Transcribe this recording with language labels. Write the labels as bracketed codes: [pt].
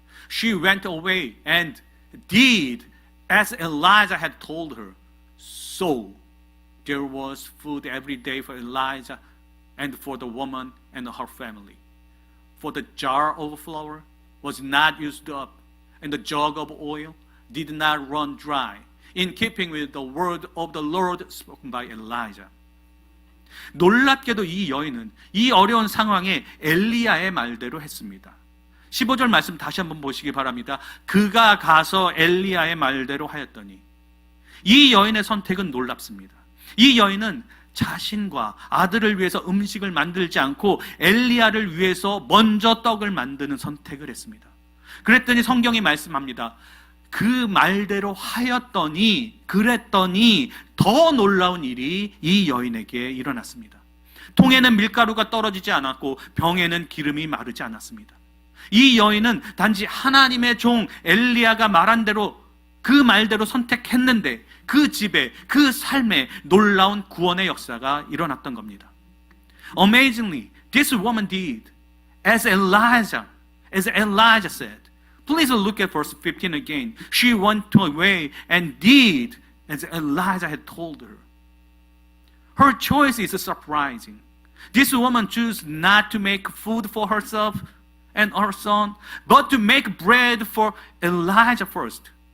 [en] She went away and did as Elijah had told her. So there was food every day for Elijah and for the woman and her family. For the jar of flour was not used up, and the jug of oil did not run dry, in keeping with the word of the Lord spoken by Elijah. [ko] 놀랍게도 이 여인은 이 어려운 상황에 엘리야의 말대로 했습니다. 15절 말씀 다시 한번 보시기 바랍니다. 그가 가서 엘리야의 말대로 하였더니, 이 여인의 선택은 놀랍습니다. 이 여인은 자신과 아들을 위해서 음식을 만들지 않고 엘리야를 위해서 먼저 떡을 만드는 선택을 했습니다. 그랬더니 성경이 말씀합니다. 그 말대로 하였더니, 그랬더니 더 놀라운 일이 이 여인에게 일어났습니다. 통에는 밀가루가 떨어지지 않았고 병에는 기름이 마르지 않았습니다. 이 여인은 단지 하나님의 종 엘리야가 말한 대로, 그 말대로 선택했는데 그 집에, 그 삶에 놀라운 구원의 역사가 일어났던 겁니다. [en] Amazingly, this woman did as Elijah said. Please look at verse 15 again. She went away and did as Elijah had told her. Her choice is surprising. This woman chose not to make food for herself and her son, but to make bread for Elijah first.